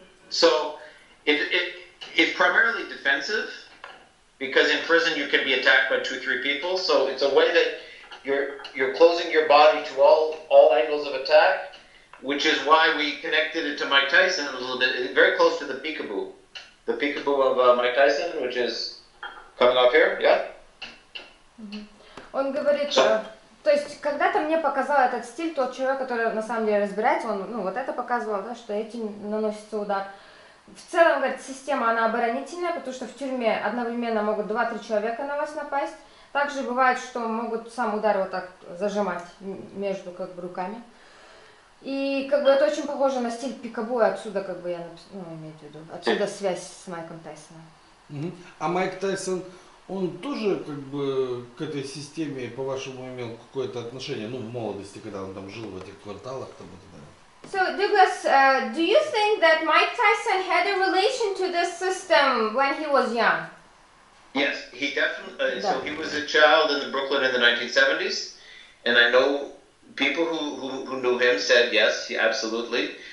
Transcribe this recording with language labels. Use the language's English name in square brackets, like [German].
[English] So it's primarily defensive, because in prison you can be attacked by 2-3 people. So it's a way that you're closing your body to all angles of attack, which is why we connected it to Mike Tyson a little bit, very close to the peekaboo of Mike Tyson, which is coming off here, yeah? [Russian] Он говорит, то есть когда-то мне показал этот стиль тот человек, который на самом деле разбирается, он вот это показывал, да, что этим наносится удар. В целом, говорит, система, она оборонительная, потому что в тюрьме одновременно могут 2-3 человека на вас напасть. Также бывает, что могут сам удар вот так зажимать между руками. И это очень похоже на стиль пикабу, и отсюда я имею в виду, отсюда связь с Майком Тайсоном. А Майк Тайсон, он тоже к этой системе, по-вашему, имел какое-то отношение, в молодости, когда он там жил в этих кварталах там и так далее? [English] So Douglas, do you think that Mike Tyson had a relation to this system when he was young? Yes, he definitely. So he was a child in Brooklyn in the 1970s, and I know people who knew him said yes, absolutely.